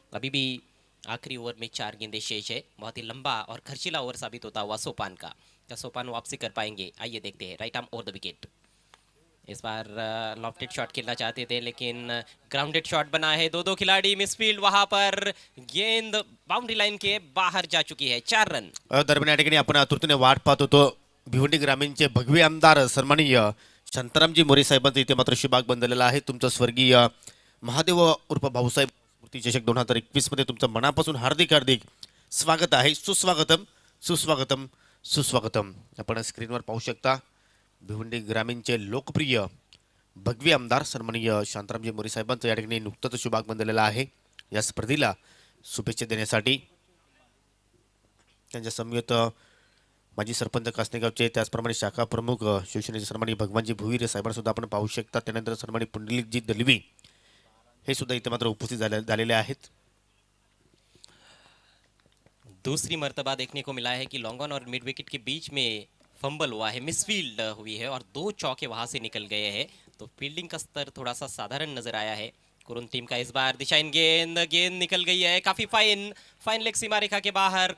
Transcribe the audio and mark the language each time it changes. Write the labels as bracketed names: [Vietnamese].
[Hindi] अभी भी आखिरी ओवर में 4 गेंदें शेष है। बहुत ही लंबा और खर्चीला ओवर साबित होता हुआ सोपान का। क्या सोपान वापसी कर पाएंगे? आइए देखते हैं। Right arm over the wicket. इस बार लॉफ्टेड शॉट खेलना चाहते थे, लेकिन ग्राउंडेड शॉट बना है। 2-2 खिलाड़ी, मिसफील्ड वहां पर, गेंद बाउंड्री लाइन के बाहर जा चुकी है। 4 रन। [Marathi] दरम्यान या ठिकाणी आपण आतुरतेने वाट पाहत होतो भिवंडी ग्रामीणचे भगवे आमदार सन्माननीय शांतारामजी मोरे साहेबांचं इथे मात्र शिबाग बंधलेला आहे। तुमचं स्वर्गीय महादेव उर्फ भाऊसाहेब स्मृती चषक 2021 मध्ये तुमचं मनापासून हार्दिक हार्दिक स्वागत आहे। सुस्वागतम सुस्वागतम सुस्वागतम। आपण स्क्रीनवर पाहू शकता भिवंडी ग्रामीणचे लोकप्रिय भगवे आमदार सन्माननीय शांतारामजी मोरे साहेबांचं या ठिकाणी नुकतंच शिबाग बंधलेला आहे। या स्पर्धेला शुभेच्छा देण्यासाठी त्यांच्या समवेत माजी सरपंच कासनेगावचे, त्याचप्रमाणे शाखा प्रमुख शिवसेनेचे सन्माननीय भगवानजी भुईर साहेबांना सुद्धा आपण पाहू शकता। त्यानंतर सन्माननीय पुंडलिकजी दलवी हे सुद्धा इथे मात्र उपस्थित झालेले आहेत। [Hindi] दूसरी मर्तबा देखने को मिला है कि लॉन्ग ऑन और मिड विकेट के बीच में फंबल हुआ है, मिसफील्ड हुई है और 2 चौके वहां से निकल गए हैं, तो फील्डिंग का स्तर थोड़ा सा साधारण नजर आया है कुरुन टीम का। इस बार दिशाहीन गेंद, गेंद निकल गई है काफी फाइन लेग सीमा रेखा के बाहर।